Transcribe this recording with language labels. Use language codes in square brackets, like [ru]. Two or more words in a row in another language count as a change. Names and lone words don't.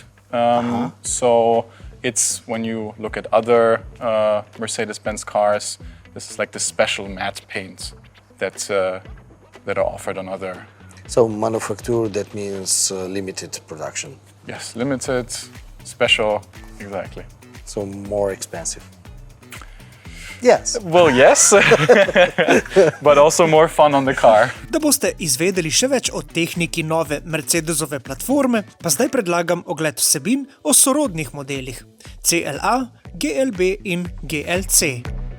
[en] So it's when you look at other Mercedes-Benz cars, this is like the special matte paint that are offered on other. So manufacture, that means limited production? Yes, limited, special, exactly. So more expensive? Yes. Well, yes, but also more fun on the car. [sl] Da boste izvedeli še več o tehniki nove Mercedesove platforme, pa zdaj predlagam ogled vsebin o sorodnih modelih CLA, GLB in GLC.